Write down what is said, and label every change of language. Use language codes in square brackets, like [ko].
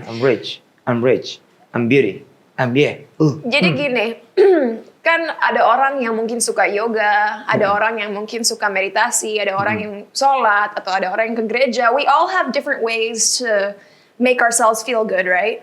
[en] I'm rich, I'm beauty, I'm yeah. [id] Jadi gini, kan ada orang yang mungkin suka yoga, ada orang yang mungkin suka meditasi, ada orang yang sholat, atau ada orang yang ke gereja. [en] We all have different ways to make ourselves feel good, right?